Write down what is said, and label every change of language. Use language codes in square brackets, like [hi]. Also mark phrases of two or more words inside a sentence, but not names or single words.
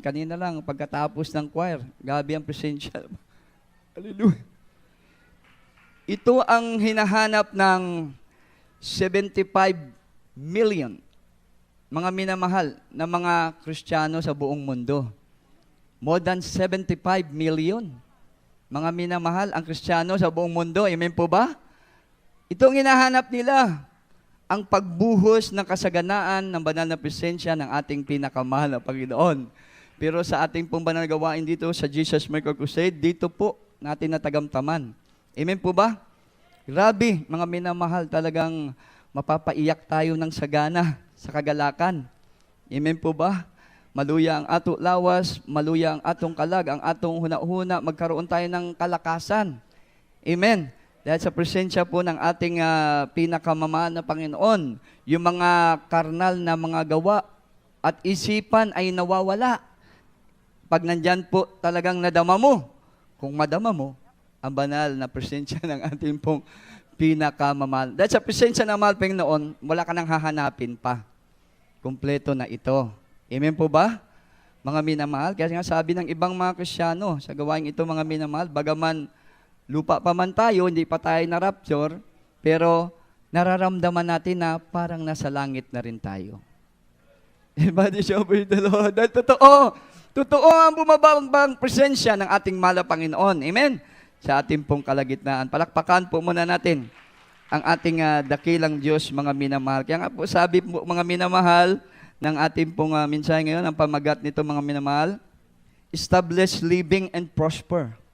[tl] Kanina lang, pagkatapos ng choir, gabi ang presensya. Hallelujah. Ito ang hinahanap ng 75 million mga minamahal na mga Kristiyano sa buong mundo. [en] More than 75 million [tl] mga minamahal ang Kristiyano sa buong mundo. Amen po ba? Ito ang hinahanap nila, ang pagbuhos ng kasaganaan ng banal na presensya ng ating pinakamahal na Panginoon. Pero sa ating pong banal na gawain dito sa Jesus Miracle Crusade, dito po natin natagamtaman. Amen po ba? Grabe, mga minamahal, talagang mapapaiyak tayo ng sagana sa kagalakan. Amen po ba? [ceb] Maluya ang ato lawas, maluya ang atong kalag, ang atong huna-huna, [tl] magkaroon tayo ng kalakasan. Amen. Dahil sa presensya po ng ating pinakamamahal na Panginoon, yung mga karnal na mga gawa at isipan ay nawawala. pag nandyan po talagang nadama mo, kung madama mo, ang banal na presensya ng ating pong pinakamamahal. Dahil sa presensya ng mahal Panginoon, wala ka nang hahanapin pa. Kumpleto na ito. Amen po ba? Mga minamahal, kaya nga sabi ng ibang mga Kristyano, sa gawain ito mga minamahal, bagaman lupa pa man tayo, hindi pa tayo na-rapture, pero nararamdaman natin na parang nasa langit na rin tayo. [en] Everybody show praise the Lord. [tl] Dahil totoo ang bumabang presensya ng ating mahal na Panginoon. Amen? Sa ating pong kalagitnaan. Palakpakan po muna natin ang ating dakilang Diyos, mga minamahal. Kaya nga po sabi po mga minamahal ng ating pong mensahe ngayon, ang pamagat nito mga minamahal, [en] establish living and prosper.